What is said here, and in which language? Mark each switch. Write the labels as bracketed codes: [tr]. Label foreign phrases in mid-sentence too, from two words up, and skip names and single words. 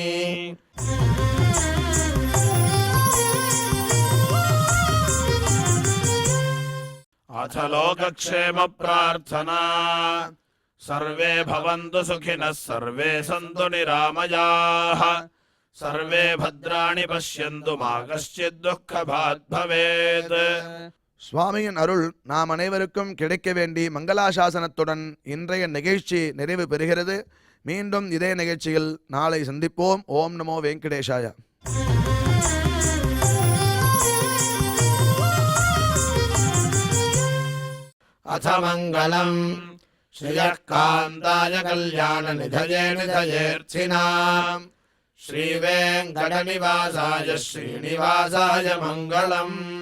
[sa] अथ लोकक्षेम प्रार्थना सर्वे भवन्तु सुखिनः सर्वे सन्तु निरामयाः सर्वे भद्राणि पश्यन्तु मा कश्चित् दुःखभाग् भवेत्। [ta] சுவாமியின் அருள் நாம் அனைவருக்கும் கிடைக்க வேண்டி மங்களாசாசனத்துடன் இன்றைய நிகழ்ச்சி நிறைவு பெறுகிறது. மீண்டும் இதே நிகழ்ச்சியில் நாளை சந்திப்போம். [sa] ओम् नमो वेङ्कटेशाय. अथ मङ्गलम् श्रियः कान्ताय कल्याणनिधये निधयेऽर्थिनाम् श्रीवेङ्कटनिवासाय श्रीनिवासाय मङ्गलम्।